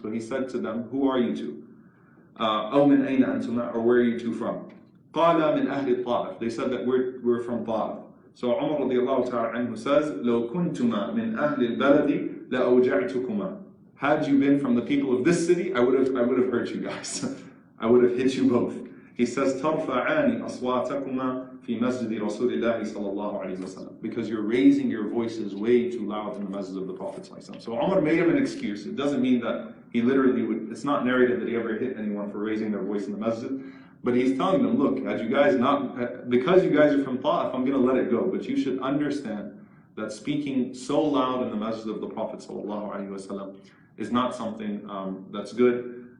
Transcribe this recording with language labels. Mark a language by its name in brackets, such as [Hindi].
[English] So he said to them, who are you two? [Arabic] أَوْ مِنْ أَيْنَ أَنْتُمَا, [English] or where are you two from? [Arabic] قَالَ مِنْ أَهْلِ الطَّائِفِ. [English] They said that we're from Ta'if. So Umar radiallahu ta'ala anhu says, [Arabic] لَوْ كُنْتُمَا مِنْ أَهْلِ الْبَلَدِ لَأَوْجَعْتُكُمَا. [English] Had you been from the people of this city, I would have hurt you guys. I would have hit you both. He says, [Arabic] تَرْفَعَانِ أَصْوَاتَكُمَا فِي مَسْجِدِ رَسُولِ اللَّهِ صَلَى اللَّهُ عَلَيْهِ وَسَلَّمَ. [English] Because you're raising your voices way too loud in the masjid of the Prophet ﷺ. So Umar made him an excuse. It doesn't mean that he literally would, it's not narrated that he ever hit anyone for raising their voice in the masjid. But he's telling them, look, as you guys because you guys are from Ta'if, I'm going to let it go. But you should understand that speaking so loud in the masjid of the Prophet ﷺ is not something that's good.